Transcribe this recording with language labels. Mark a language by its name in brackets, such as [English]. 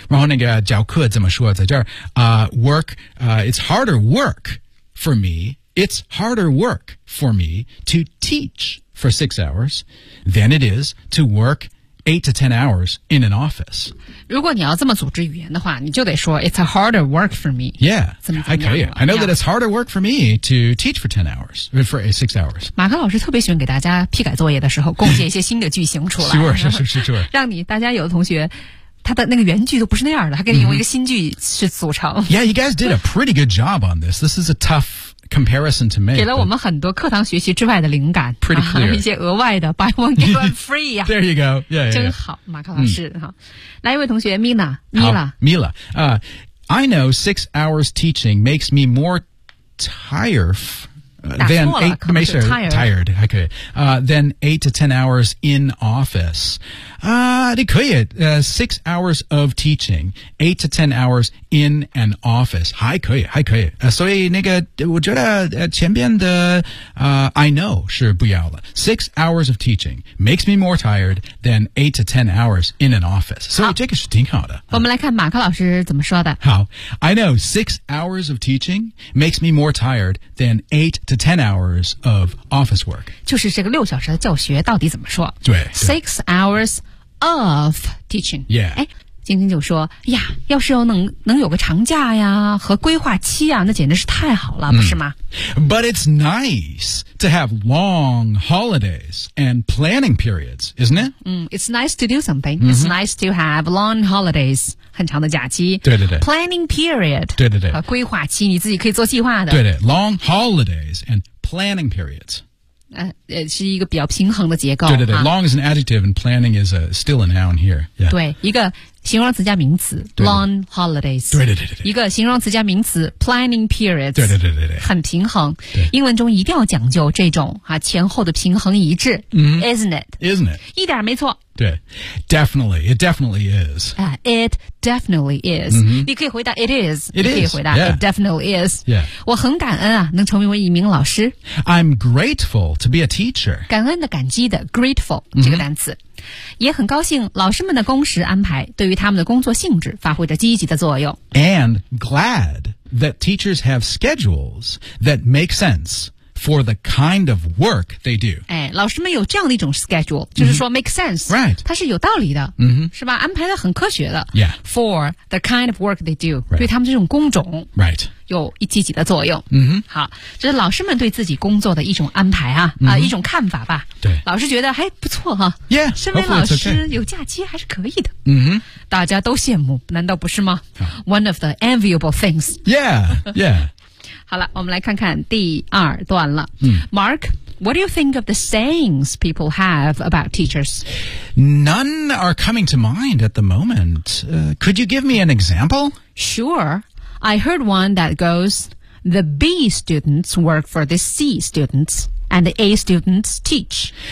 [Chinese] 然后那个教课怎么说在这儿 [English] work, it's harder work for me, it's harder work for me to teach for 6 hours than it is to work8 to 10 hours in an office. [Chinese] 如果你要这么组织语言的话，你就得说 [English] It's a harder work for me. Yeah, [Chinese] 怎么样 [English] I know that it's harder work for me to teach for 10 hours, for 6 hours. [Chinese] 马克老师特别喜欢给大家批改作业的时候贡献一些新的句型出来，是，让你大家有的同学。他的那个原句都不是那样的他给你用一个新句去组成。 [English] Yeah, you guys did a pretty good job on this. This is a tough comparison to make. [Chinese] 给了我们很多课堂学习之外的灵感。 [English] Pretty clear. [Chinese] 一些额外的 [English] buy one, get one free. There you go. Yeah, yeah. [Chinese] 真好马克老师。来一位同学 Mila. [English] I know 6 hours teaching makes me more than 8 to 10 hours in office. [Chinese] 你可以 [English] 6 hours of teaching, 8 to 10 hours in an office. [Chinese] 还可以。所以那个我觉得前边的I know 是不要了。 [English] 6 hours of teaching makes me more tired than 8 to 10 hours in an office. [Chinese] 所以这个是挺好的。我们来看马克老师怎么说的。 [English] 好 ,I know 6 hours of teaching makes me more tired than 8 to 10 hours of office work. [Chinese] 就是这个六小时的教学到底怎么说对。 [English] 6 hours of teaching. Yeah. [Chinese] 晶晶就说呀，要是能有个长假呀和规划期啊，那简直是太好了，不是吗？ [English] But it's nice to have long holidays and planning periods, isn't it? It's nice to do something. It's nice to have long holidays, [Chinese] 很长的假期。对对对。 [English] Planning period, [Chinese] 对对对。和规划期你自己可以做计划的。 [English] 对对， long holidays and planning periods. [Chinese] 是一个比较平衡的结构。对对对、啊、 [English] long is an adjective and planning is a, still a noun here.、Yeah. [Chinese] 对，一个形容词加名词 long holidays. 对对对对对。一个形容词加名词 planning periods. 对对对对对。很平衡。对。英文中一定要讲究这种、啊、前后的平衡一致。 [English] Isn't it? Isn't it? [Chinese] 一点没错。 [English] 对。Definitely, it definitely is.、 It definitely is.、 [Chinese] 你可以回答 [English] it is. It is. [Chinese] 你可以回答、 [English] yeah. it definitely is.、 Yeah. [Chinese] 我很感恩啊能成为一名老师。 [English] I'm grateful to be a teacher. [Chinese] 感恩的感激的 grateful,、这个单词。也很高兴老师们的工时安排对于他们的工作性质发挥着积极的作用。 [English] And glad that teachers have schedules that make sense for the kind of work they do. [Chinese] 哎，老师们有这样的一种 schedule, 就是说 [English] make sense. Right. [Chinese] 它是有道理的、是吧？安排的很科学的。 [English] Yeah. For the kind of work they do.、 Right. [Chinese] 对他们这种工种。 [English] Right. [Chinese] 有一积极的作用。好，这是老师们对自己工作的一种安排啊、一种看法吧。对，老师觉得还不错哈、 [English] Yeah, [Chinese] 身为老师有假期还是可以的。大家都羡慕，难道不是吗、 [English] One of the enviable things. Yeah, yeah. [Chinese] 好了，我们来看看第二段了。 [English] Mark, what do you think of the sayings people have about teachers? None are coming to mind at the moment. Could you give me an example? Sure. I heard one that goes, the B students work for the C students, and the A students teach.